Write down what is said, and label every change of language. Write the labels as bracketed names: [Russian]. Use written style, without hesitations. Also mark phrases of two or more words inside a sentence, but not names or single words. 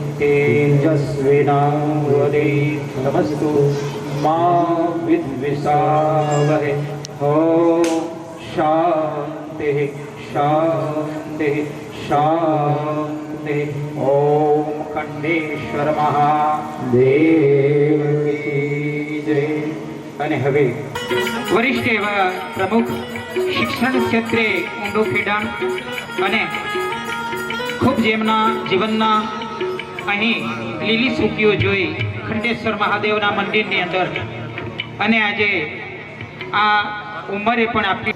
[Sanskrit] तेजस्विनावधीतमस्तु मा विद्विषावहै. ॐ शान्तिः शान्तिः शान्तिः. [Hindi] ॐ खंडेश्वर महादेव की जय. [Gujarati] અને હવે વરિષ્ઠ એવા પ્રમુખ શિક્ષણ ક્ષેત્રે ઊંડું ખેડાણ અને ખૂબ જેમના જીવનના અહીં લીલી સૂકીઓ જોઈ ખંડેશ્વર મહાદેવના મંદિરની અંદર અને આજે આ ઉંમરે પણ આપણી